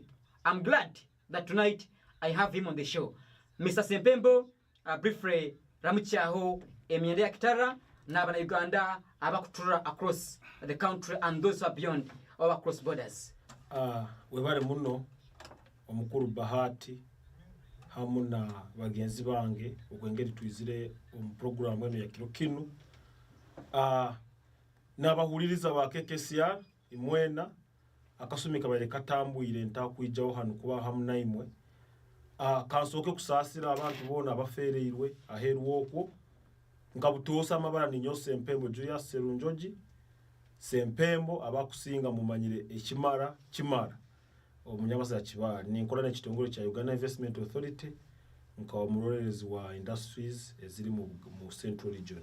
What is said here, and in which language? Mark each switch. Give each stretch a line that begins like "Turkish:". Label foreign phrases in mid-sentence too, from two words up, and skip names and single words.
English: I'm glad that tonight I have him on the show.
Tooro: Mr. Sempembo briefly ramuchaho emyende ya kitara na abana Uganda abakutura
English: across the country and those who are beyond or across borders.
Tooro: Webale muno omukuru Bahati hamuna bagenzi bange okwengeri twizire program eno ya kiro kinu nabahuliriza ba Kkcr imwena akasumika bale katambuire ntakwijaho hanu kuba hamuna imwe kansoke kusasira abantu bona abafereirwe aheru wokwo nkabutosa amabara ninyo Sempembo Julius Serunjoji Sempembo abakusinga mumanyire ekimara omunyabasa ya Kibaale ninkola n'ekitongole kya Uganda Investment Authority nkawa murorerezi wa industries eziri mu Central Region.